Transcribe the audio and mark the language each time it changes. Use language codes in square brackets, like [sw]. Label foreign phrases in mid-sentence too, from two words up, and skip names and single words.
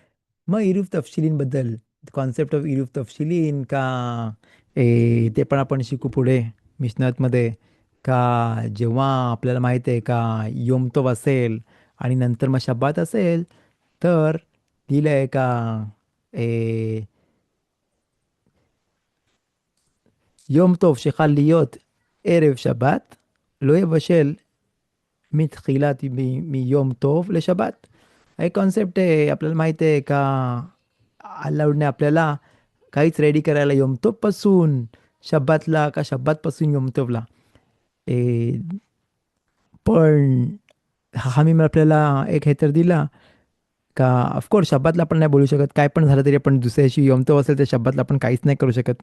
[mr] मग इरूफ तपशिलींबद्दल, [en] concept of [he] עירוב תבשילין [mr] का ते पण आपण शिकू पुढे मिशनातमध्ये. का जेव्हा आपल्याला माहीत आहे का योम तोव असेल आणि नंतर मग शब्बात असेल, तर दिलं आहे का [he] אה, יום טוב שחל להיות ערב שבת, לא יבשל מיום טוב לשבת. [mr] हे कॉन्सेप्ट आहे आपल्याला माहिती आहे का अलाउडने आपल्याला काहीच रेडी करायला योमतोब पासून शब्बातला का शब्बात पासून योमतोबला. ए, पण हा मी आपल्याला एक हे तर दिला का [en] of course [mr] शब्बातला आपण नाही बोलू शकत, काय पण झालं तरी आपण दुसऱ्या दिवशी योमतोब असेल तर शब्बातला आपण काहीच नाही करू शकत.